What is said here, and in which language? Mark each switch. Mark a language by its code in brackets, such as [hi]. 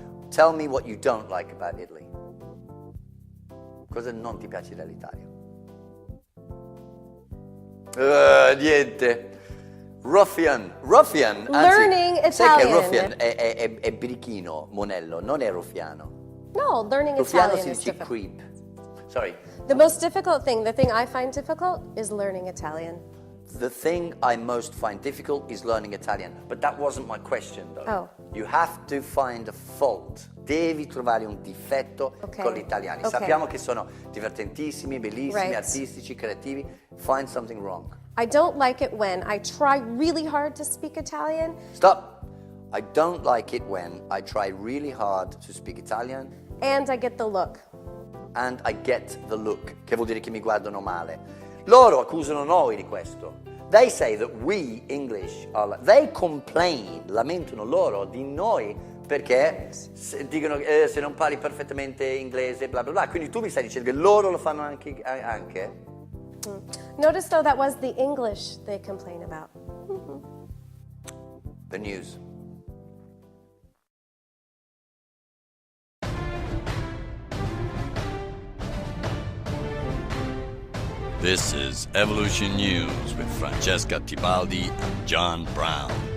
[en] Tell me what you don't like about Italy. [it] Cosa non ti piace dell'Italia? Niente. Ruffian, anzi, [en] Learning Italian. [it] Sai che ruffian è birichino, monello, non è ruffiano. [en] No, learning [it] Ruffiano [en] Italian [it] si [en] is [it] dice [en] difficult. creep. Sorry. The most difficult thing, the thing I find difficult, is learning Italian. The thing I most find difficult is learning Italian, but that wasn't my question though. Oh. You have to find a fault. [it] Devi trovare un difetto con gli italiani. [en] Okay. [it] Sappiamo che sono divertentissimi, bellissimi, [en] Right. [it] artistici, creativi. [en] Find something wrong. I don't like it when I try really hard to speak Italian Stop. I don't like it when I try really hard to speak Italian and I get the look. and I get the look, [it] che vuol dire che mi guardano male. Loro accusano noi di questo. [en] They say that we English are they complain, [it] lamentano loro di noi perché dicono se non parli perfettamente inglese bla bla bla. Quindi tu mi stai dicendo che loro lo fanno anche? [en] Notice though that was the English they complain about. The news. This is Evolution News with Francesca Tibaldi and John Brown.